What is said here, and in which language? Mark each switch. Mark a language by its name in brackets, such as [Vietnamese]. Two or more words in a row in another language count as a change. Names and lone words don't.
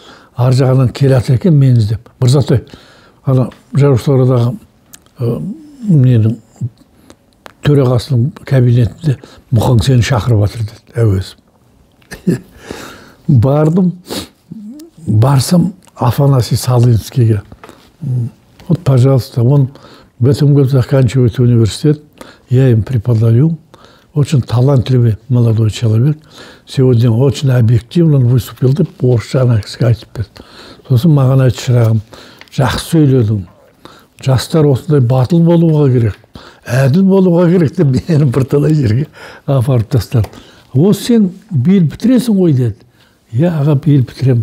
[Kazakh] Ар жағынан келатыр екен мені іздеп. Мырзатай, ана жазушылар одағы менің төрағасының кабинетінде Мұқан сені шақырып жатыр деді, әуезім. Барсам Афанасий Салуинскийге. [Russian] Вот, пожалуйста, он в этом году заканчивает университет, я им преподаю. Очень талантливый молодой человек. Сегодня очень объективно он выступил [Kazakh] деп, орысша ана кісіге айтып берді. Сосын маған айтты, шырағым, жақсы сөйледің. Жастар осындай батыл болуға керек. әділ болуға керек деп мені бірталай жерге апарып тастады. Осы сен биыл бітіресің ғой деді. Иә аға биыл бітірем.